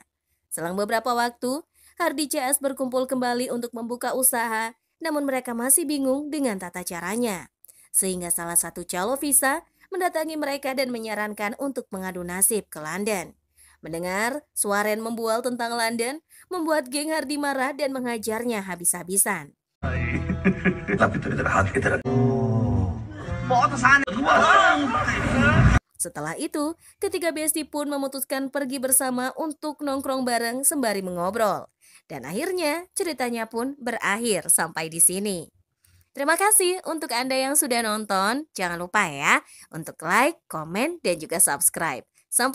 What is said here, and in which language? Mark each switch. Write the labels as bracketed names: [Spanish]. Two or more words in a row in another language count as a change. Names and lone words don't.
[Indonesian] Selang beberapa waktu, Hardi CS berkumpul kembali untuk membuka usaha, namun mereka masih bingung dengan tata caranya. Sehingga salah satu calo visa mendatangi mereka dan menyarankan untuk mengadu nasib ke London. Mendengar Suaren membual tentang London, membuat geng Hardi marah dan menghajarnya habis-habisan. tapi itu haat kita. [Hindi] बहुत आसान है। [Indonesian] Setelah itu, ketiga besti pun memutuskan pergi bersama untuk nongkrong bareng sembari mengobrol. Dan akhirnya ceritanya pun berakhir sampai di sini. Terima kasih untuk Anda yang sudah nonton. Jangan lupa ya untuk like, komen, dan juga subscribe.